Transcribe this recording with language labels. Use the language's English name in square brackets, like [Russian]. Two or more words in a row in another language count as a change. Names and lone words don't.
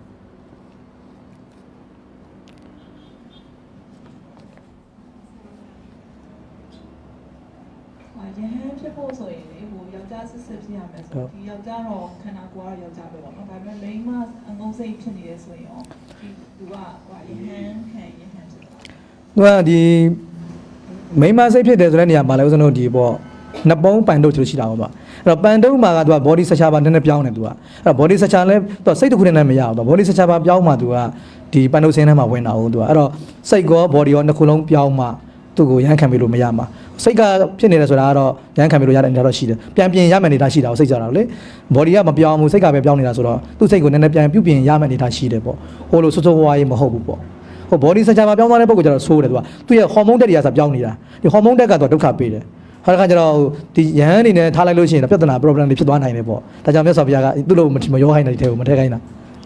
[Burmese] ဖြစ်ရမယ်ဆိုဒီယောက်ျားတော့ခန္ဓာကိုယ်ကတော့ယောက်ျားပဲပေါ့နော်ဒါပေမဲ့မိန်းမအငုံစိတ်ဖြစ်နေတယ်ဆိုရင်ရောဒီသူကဟိုရဟန်းခံရဟန်းဖြစ်တာ သူကဒီမိမစိတ်ဖြစ်တယ်ဆိုတဲ့နေရာမှာလည်းဦးဇင်းတို့ဒီပေါ့နှစ်ပုံးပန်တုပ်ဆိုလို့ရှိတာပေါ့ဗျအဲ့တော့ပန်တုပ်မှာကသူက [English] body structure [Burmese] ပါနည်းနည်းပြောင်းတယ်သူကအဲ့တော့ [English] body structure [Burmese] လည်းသူစိတ် တစ်ခုနဲ့မရဘူးသူ [English] body structure [Burmese] ပါပြောင်းမှသူကဒီပန်တုပ်စင်းထဲမှာဝင်တာဟုတ်သူကအဲ့တော့စိတ်ကော body ရောနှစ်ခုလုံးပြောင်းမှ သူ့ကိုရမ်းခံပြီးလို့မရမှာစိတ်ကဖြစ်နေတယ်ဆိုတာကတော့ရမ်းခံပြီးလို့ရတဲ့အနေတော့ရှိတယ်ပြန်ပြင်ရမယ်နေတာရှိတာကိုစိတ်ကြတာလေ body ကမပြောင်းဘူးစိတ်ကပဲပြောင်းနေတာဆိုတော့သူ့စိတ်ကိုနည်းနည်းပြန်ပြုပြင်ရမယ်နေတာရှိတယ်ပေါ့ဟိုလိုစိုးစိုးဝါးရေးမဟုတ်ဘူးပေါ့ဟို [English] body structure [Burmese] မှာပြောင်းသွားတဲ့ပုံကကျတော့ဆိုးတယ်သူကသူ့ရဲ့ hormone တက်တွေကဆိုပြောင်းနေတာဒီ hormone တက်ကတော့ဒုက္ခပေးတယ်ခါကျတော့ဒီရဟန်းအနေနဲ့ထားလိုက်လို့ရှိရင်ပြဿနာ problem တွေဖြစ်သွားနိုင်တယ်ပေါ့ဒါကြောင့်မြတ်စွာဘုရားကသူ့လိုမရောဟိုင်းတဲ့ထဲကိုမထည့်ခိုင်းတာ